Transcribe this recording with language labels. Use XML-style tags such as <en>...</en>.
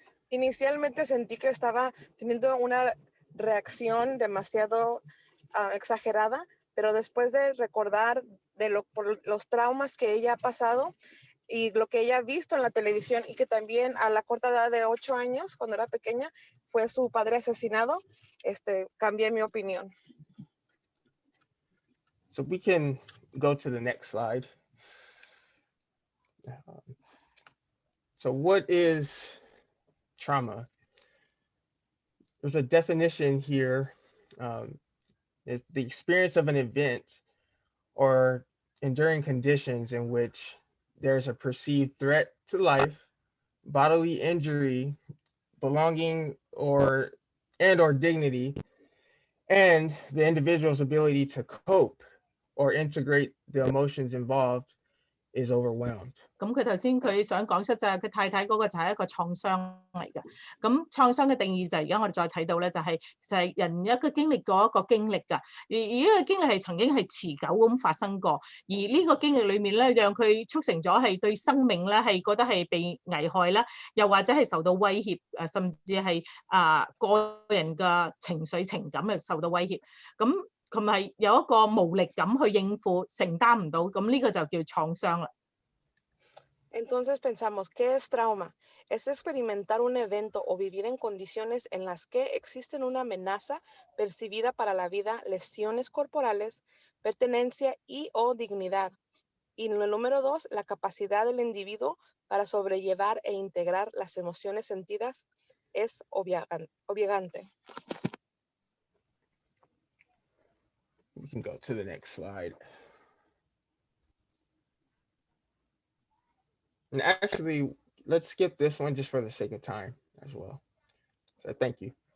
<es>Inicialmente sentí que estaba teniendo una reacción demasiado exagerada, pero después de recordar por los traumas que ella ha pasado y lo que ella ha visto en la televisión y que también a la corta edad de 8 años, cuando era pequeña, fue su padre asesinado, cambié mi opinión.</es> <en>So we can go to the next slide. So what is trauma? There's a definition here. It's the experience of an event or enduring conditions in which there's a perceived threat to life, bodily injury, belonging or dignity, and the individual's ability to cope or integrate the emotions involved is overwhelmed.</en> <yue>咁佢頭先佢想講出就係佢太太嗰個就係一個創傷嚟嘅。咁創傷嘅定義就係而家我哋再睇到咧，就係人一個經歷過一個經歷㗎。而呢個經歷係曾經係持久咁發生過，而呢個經歷裏面咧，讓佢促成咗係對生命咧係覺得係被危害啦，又或者係受到威脅，甚至係個人嘅情緒情感係受到威脅。咁佢咪有一個無力感去應付，承擔唔到，咁呢個就叫創傷啦。</yue> <es>Entonces pensamos, ¿qué es trauma? Es experimentar un evento o vivir en condiciones en las que existen una amenaza percibida para la vida, lesiones corporales, pertenencia y o dignidad. Y en el número 2, la capacidad del individuo para sobrellevar e integrar las emociones sentidas es obligante.</es> <en>We can go to the next slide. And actually, let's skip this one just for the sake of time as well. So thank you.</en>